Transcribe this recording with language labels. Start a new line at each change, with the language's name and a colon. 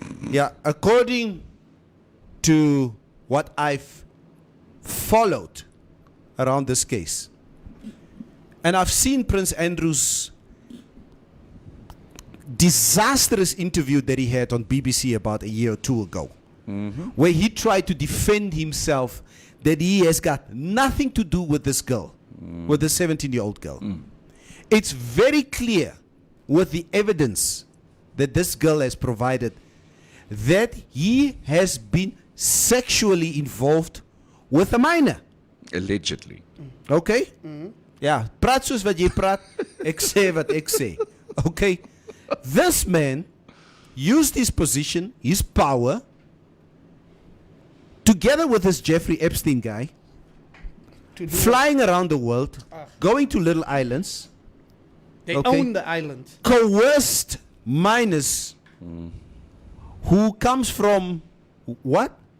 English: Yeah, according to what I've followed around this case, and I've seen Prince Andrew's disastrous interview that he had on BBC about a year or two ago, where he tried to defend himself that he has got nothing to do with this girl, with the 17-year-old girl. It's very clear with the evidence that this girl has provided that he has been sexually involved with a minor. Allegedly. Okay?
Afrikaans: Ja, praat soos wat jy praat, ek sê wat ek sê.
English: Okay? This man used his position, his power, together with this Jeffrey Epstein guy, to do flying around the world, going to little islands, They Okay. own the island. coerced minors who comes from what?